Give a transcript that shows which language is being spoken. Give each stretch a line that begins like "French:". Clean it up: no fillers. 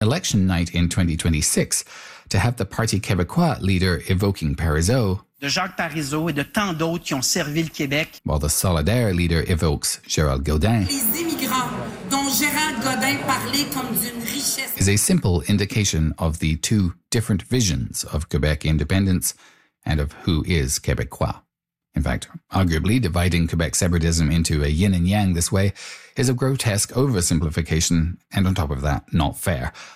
English: election night in 2026 to have the Parti Québécois leader evoking Parizeau.
French: De Jacques Parizeau et de tant d'autres qui ont servi le Québec.
English: While the Solidaire leader evokes Gérald Godin.
French: Les immigrants dont Gérald Godin parlait comme d'une richesse.
English: Is a simple indication of the two different visions of Quebec independence and of who is Québécois. In fact, arguably dividing Quebec separatism into a yin and yang this way is a grotesque oversimplification and on top of that, not fair.